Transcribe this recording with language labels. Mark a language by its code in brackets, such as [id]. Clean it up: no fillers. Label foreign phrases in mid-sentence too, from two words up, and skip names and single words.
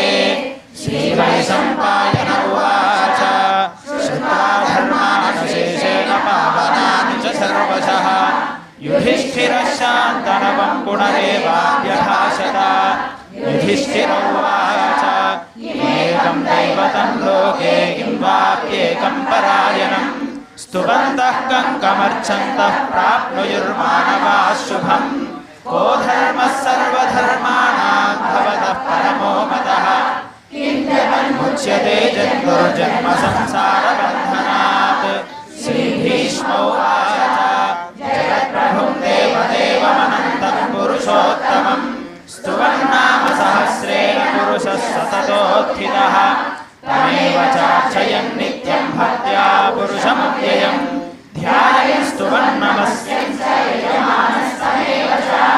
[sa] శ్రీవైశంపాయన ఉవాచ శ్రుతాధర్మానుశేషేణ పావనాని చ సర్వశః యుధిష్ఠిరः శాంతనవం పునరేవాభ్యభాషత. యుధిష్ఠిర ఉవాచ ఏకం దైవతం లోకే కిం వాప్యేక पुण्डरीकं परायणम् स्तुवन्तः कङ्कमर्चन्तः प्राप्नुयुर्मानवाः शुभम् को धर्मः सर्वधर्माणां भवतः परमो मतः मुच्यते जन्तुर्जन्म संसारबन्धनात् श्रीभीष्मोवाच जगत्प्रभुं देवदेवमनन्तं पुरुषोत्तमं स्तुवन्नाम सहस्रेण पुरुषः सततोत्थितः तमेव चार्चयन् नित्यं भक्त्या पुरुषमव्ययं ध्यायन् स्तुवन्नमस्यं स यजमानस्तमेव च